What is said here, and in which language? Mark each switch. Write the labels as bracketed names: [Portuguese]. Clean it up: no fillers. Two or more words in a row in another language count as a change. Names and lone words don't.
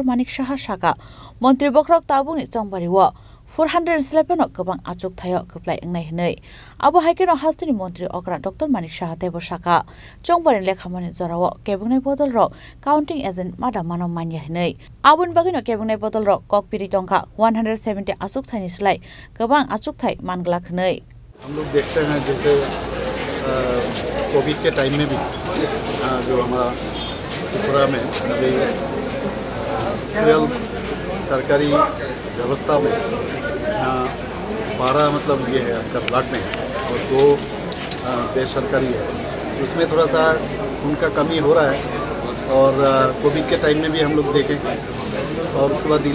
[Turkic languages] Manik Saha saka mantri bokrok tabungni chongbari wo 411 kabang achuk thayo kaplai engnai hnai abo haikeno hastani mantri okra Dr. Manik Saha tebo saka chongbari lekhamani jarawo kebungnai bodol ro [English] counting agent [Turkic languages] mada manom manya hnai abun bagino kebungnai bodol ro kok piri tongka 170 achuk thani slai kabang achuk thai mangla khnai [Hindi] हम लोग देखते हैं जैसे कोविड के टाइम में भी जो हमारा त्रिपुरा में अभी 12 सरकारी व्यवस्था में 12 मतलब ये है आपका ब्लड में और 2 बेसरकारी है उसमें थोड़ा सा उनका कमी हो रहा है और कोविड के टाइम में भी हम लोग देखें और उसके बाद